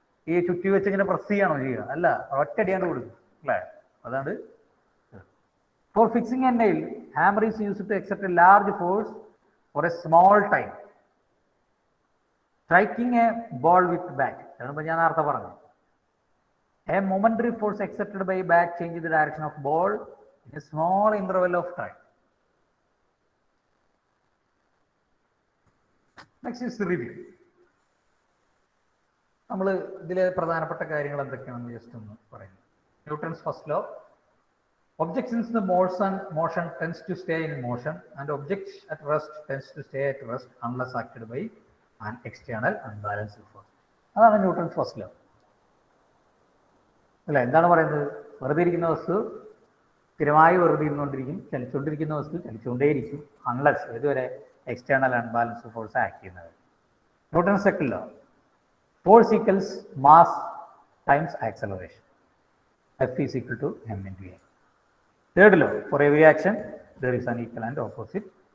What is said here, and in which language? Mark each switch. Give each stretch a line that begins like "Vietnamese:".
Malayalam: ഈ ചുറ്റി വെച്ച് ഇങ്ങനെ പ്രസ് ചെയ്യണോ ചെയ്യുക? അല്ല, ഒറ്റടിയാണ്ട് കൊടുക്കും അല്ലേ.
English: അതാണ് for fixing a nail, hammer is used to except a large force for a small time. Striking a ball with bat,
Malayalam: അതാണ് ഞാൻ നേരത്തെ പറഞ്ഞത്.
English: A momentary force exerted by bat changes the direction of ball in a small interval of time. Next is the review.
Malayalam: നമ്മൾ ഇതിലെ പ്രധാനപ്പെട്ട കാര്യങ്ങൾ എന്തൊക്കെയാണെന്ന് just ഒന്ന് പറയുന്നു.
English: Newton's first law. Objects in the motion tends to stay in motion and objects at rest tends to stay at rest unless acted by an external unbalanced force.
Malayalam: അതാണ് Newton's first law അല്ല. എന്താണ് പറയുന്നത്? വെറുതെ ഇരിക്കുന്ന വസ്തു സ്ഥിരമായി വെറുതെ ഇരുന്നുകൊണ്ടിരിക്കും, ചലിച്ചുകൊണ്ടിരിക്കുന്ന വസ്തു ചലിച്ചുകൊണ്ടേയിരിക്കും അൺലെസ് ഇതുവരെ എക്സ്റ്റേണൽ അൺബാലൻസ്ഡ് ഫോഴ്സ് ആക്ട് ചെയ്യുന്നത്.
English: Newton's second law, force equals mass times acceleration, F is equal to m into a. Third law, for every action there is an equal and opposite.